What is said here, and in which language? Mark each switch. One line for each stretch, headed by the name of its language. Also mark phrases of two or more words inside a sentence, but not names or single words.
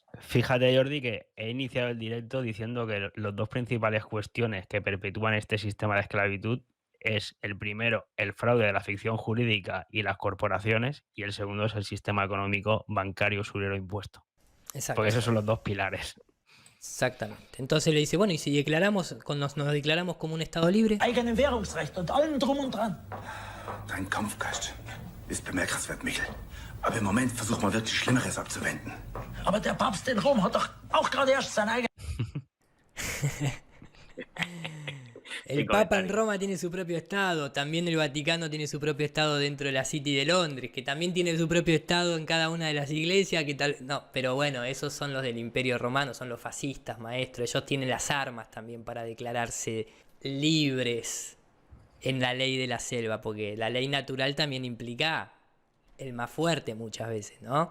Spanish: Fíjate, Jordi, que he iniciado el directo diciendo que los dos principales cuestiones que perpetúan este sistema de esclavitud es, el primero, el fraude de la ficción jurídica y las corporaciones, y el segundo es el sistema económico, bancario, usurero, impuesto. Porque esos son los dos pilares. Exactamente. Entonces le dice, bueno, ¿y si nos declaramos como un Estado libre?
German: Eigenen Währungsrecht und allem drum und dran. Dein Kampfgeist ist bemerkenswert, Michel. Aber im Moment versucht man wirklich Schlimmeres abzuwenden. Aber der Papst in Rom hat doch auch gerade erst sein eigenes...
Spanish: El Papa en Roma tiene su propio Estado, también el Vaticano tiene su propio Estado dentro de la City de Londres, que también tiene su propio Estado en cada una de las iglesias, no, pero bueno, esos son los del Imperio Romano, son los fascistas, maestro, ellos tienen las armas también para declararse libres en la ley de la selva, porque la ley natural también implica el más fuerte muchas veces, ¿no?